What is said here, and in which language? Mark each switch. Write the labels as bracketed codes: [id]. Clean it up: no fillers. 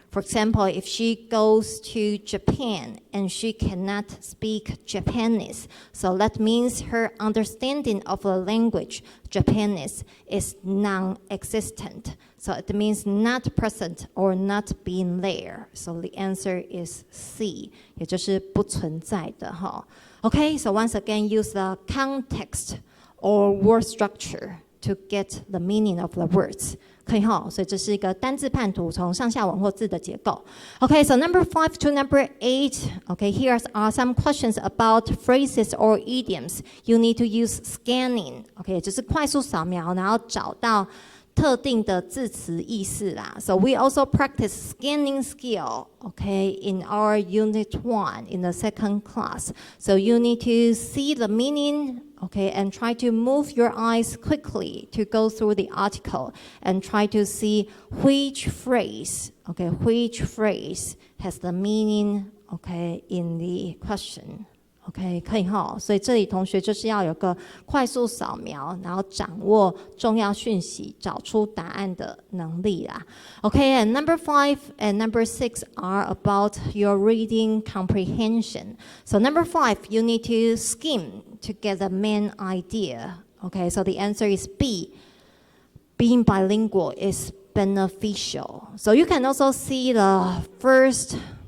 [en] For example, if she goes to Japan and she cannot speak Japanese, so that means her understanding of the language Japanese is non-existent. So it means not present or not being there. So the answer is C, [zh] 也就是不存在的哈。 [en] Okay, so once again, use the context or word structure to get the meaning of the words. [zh] 可以哈，所以这是一个单字判读，从上下文或字的结构。 [en] Okay, so number 5 to number 8. Okay, here are some questions about phrases or idioms. You need to use scanning. [zh] Okay, 就是快速扫描，然后找到特定的字词意思啦。 [en] So we also practice scanning skill, okay, in our unit 1 in the second class. So you need to see the meaning, okay, and try to move your eyes quickly to go through the article and try to see which phrase, okay, which phrase has the meaning, okay, in the question. [zh] OK， 可以哈，所以这里同学就是要有个快速扫描，然后掌握重要讯息，找出答案的能力啦。 [en] OK, and number 5 and number 6 are about your reading comprehension. So number 5, you need to skim to get the main idea. OK, so the answer is B. Being bilingual is beneficial. So you can also see the first